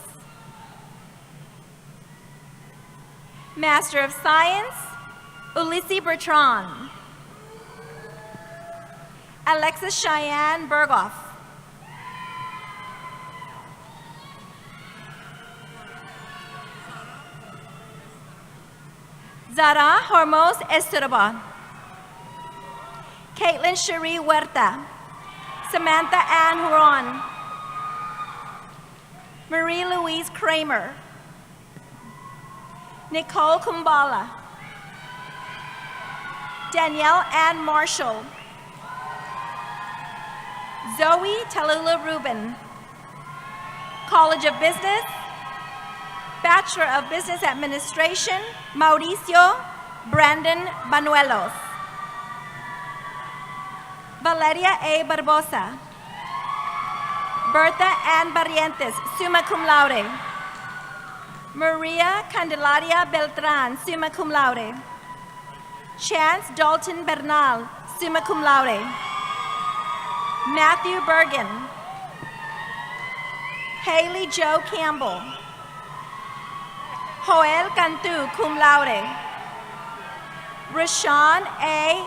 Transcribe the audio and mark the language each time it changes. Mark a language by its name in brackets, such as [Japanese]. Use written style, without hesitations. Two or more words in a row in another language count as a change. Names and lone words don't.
[English] Master of Science, Ulysses Bertrand, Alexis Cheyenne Berghoff, Zara Hormos Esturaba, Caitlin Cherie Huerta, Samantha Ann Huron, Marie Louise Kramer, Nicole Kumbala, Danielle Ann Marshall, Zoe Tallulah Rubin, College of Business, Bachelor of Business Administration, Mauricio Brandon Banuelos, Valeria A. Barbosa, Bertha Ann Barrientos, [Latin] summa cum laude, [English] Maria Candelaria Beltran, [Latin] summa cum laude, [English] Chance Dalton Bernal, [Latin] summa cum laude, [English] Matthew Bergen, Haley Jo Campbell, Joel Cantu, [Latin] cum laude, Rashawn A.